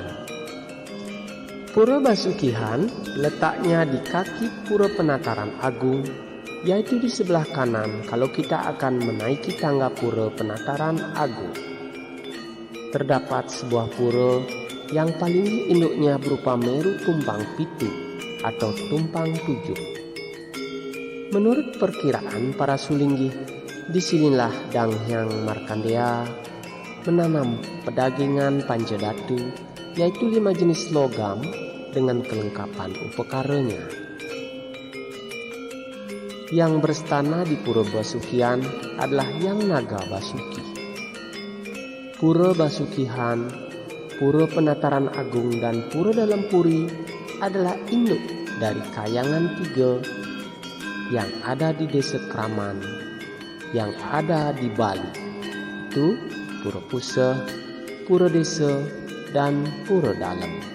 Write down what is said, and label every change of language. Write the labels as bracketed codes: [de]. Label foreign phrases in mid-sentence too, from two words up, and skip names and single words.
[id] Pura Basukihan letaknya di kaki Pura Penataran Agung, yaitu di sebelah kanan kalau kita akan menaiki tangga Pura Penataran Agung. Terdapat sebuah pura yang paling induknya berupa Meru Tumpang Pitu atau Tumpang Tujuh. Menurut perkiraan para sulinggih, disinilah Dang Hyang Markandeya menanam pedagingan Panjadatu, yaitu 5 jenis logam dengan kelengkapan upakaranya. Yang berstana di Pura Basukihan adalah Yang Naga Basuki. Pura Basukihan, Pura Penataran Agung, dan Pura Dalam Puri adalah induk dari Kayangan 3 yang ada di Desa Kraman yang ada di Bali, itu Pura Puseh, Pura Desa, dan Pura Dalam.